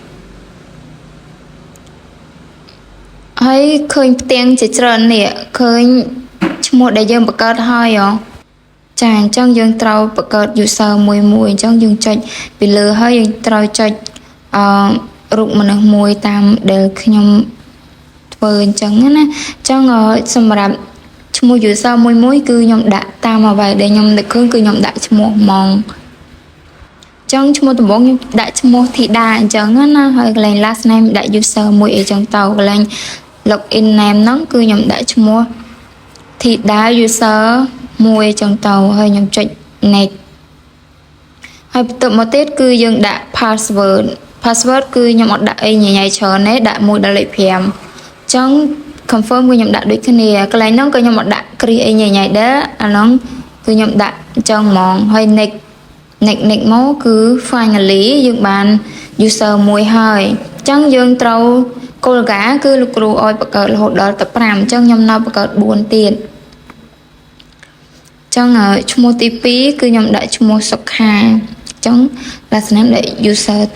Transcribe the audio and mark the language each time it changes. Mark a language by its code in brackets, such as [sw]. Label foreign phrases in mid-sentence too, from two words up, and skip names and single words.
[km] ហើយឃើញផ្ទាំងជាច្រើននេះឃើញឈ្មោះដែលយើងបង្កើតហើយចាអញ្ចឹងយើងត្រូវបង្កើត user មួយអញ្ចឹងយើងចុចពីលើហើយយើងត្រូវចុចរូបមនុស្សមួយតាមដែលខ្ញុំធ្វើអញ្ចឹងណាអញ្ចឹងសម្រាប់ឈ្មោះ user មួយគឺខ្ញុំ ដាក់តាមអ្វីដែលខ្ញុំនឹកឃើញគឺខ្ញុំដាក់ឈ្មោះហ្មងចឹងឈ្មោះដំបូងខ្ញុំដាក់ឈ្មោះធីតាអញ្ចឹងណាហើយកន្លែង [en] last name [km] ដាក់ user មួយអីចឹងទៅកន្លែង [en] login name [km] ហ្នឹងគឺខ្ញុំដាក់ឈ្មោះធីតា user មួយអញ្ចឹងទៅហើយខ្ញុំចុច next ហើយបន្ទាប់មកទៀតគឺយើងដាក់ password គឺខ្ញុំ អត់ដាក់អីញញៃច្រើនទេដាក់1ដល់លេខ5អញ្ចឹងconfirm គឺខ្ញុំដាក់ដូចគ្នាកន្លែងហ្នឹងក៏ខ្ញុំអត់ដាក់គ្រីអីញញៃដែរអាហ្នឹងគឺខ្ញុំដាក់អញ្ចឹងហ្មងហើយ next មកគឺ finally យើងបាន user មួយហើយអញ្ចឹងយើងត្រូវគោលការណ៍គឺលោកគ្រូឲ្យបង្កើតរហូតដល់ទៅ5អញ្ចឹងខ្ញុំនៅបង្កើត4ទៀតអញ្ចឹងឈ្មោះទី2គឺខ្ញុំដាក់ឈ្មោះសុខាអញ្ចឹង [en] last name [km] ដាក់ user